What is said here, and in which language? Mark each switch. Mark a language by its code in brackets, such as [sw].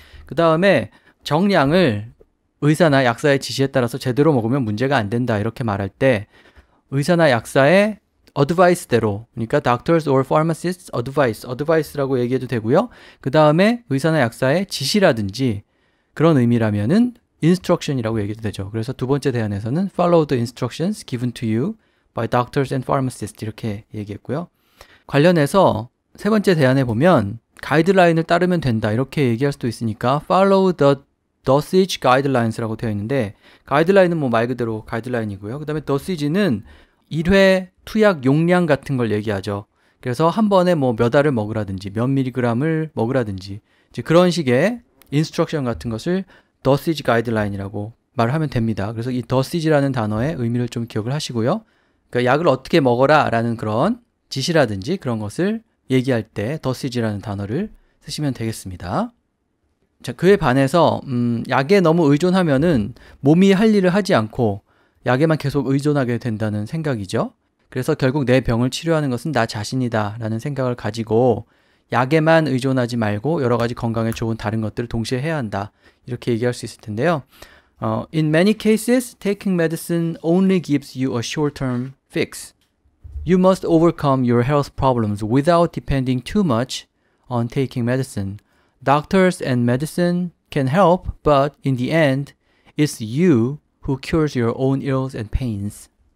[ko] 그 다음에 정량을 의사나 약사의 지시에 따라서 제대로 먹으면 문제가 안 된다 이렇게 말할 때 의사나 약사의 advice대로 그러니까 [en] doctors or pharmacists advice [ko] 라고 얘기해도 되고요. 그 다음에 의사나 약사의 지시라든지 그런 의미라면은 instruction이라고 얘기해도 되죠. 그래서 두 번째 대안에서는 [en] follow the instructions given to you by doctors and pharmacists [ko] 이렇게 얘기했고요. 관련해서 세 번째 대안에 보면 가이드라인을 따르면 된다 이렇게 얘기할 수도 있으니까 [en] follow the dosage guidelines [ko] 라고 되어 있는데 가이드라인은 뭐 말 그대로 가이드라인이고요. 그 다음에 dosage는 1회 투약 용량 같은 걸 얘기하죠. 그래서 한 번에 뭐 몇 알을 먹으라든지 몇 밀리그램을 먹으라든지 이제 그런 식의 instruction 같은 것을 [en] dosage guideline [ko] 이라고 말을 하면 됩니다. 그래서 이 dosage라는 단어의 의미를 좀 기억을 하시고요. 그러니까 약을 어떻게 먹어라 라는 그런 지시라든지 그런 것을 얘기할 때 dosage라는 단어를 쓰시면 되겠습니다. 자, 그에 반해서 약에 너무 의존하면은 몸이 할 일을 하지 않고 약에만 계속 의존하게 된다는 생각이죠. 그래서 결국 내 병을 치료하는 것은 나 자신이다 라는 생각을 가지고 약에만 의존하지 말고 여러 가지 건강에 좋은 다른 것들을 동시에 해야 한다. 이렇게 얘기할 수 있을 텐데요. [en] In many cases, taking medicine only gives you a short-term fix. You must overcome your health problems without depending too much on taking medicine. Doctors and medicine can help, but in the end, it's you who cures your own ills and pains.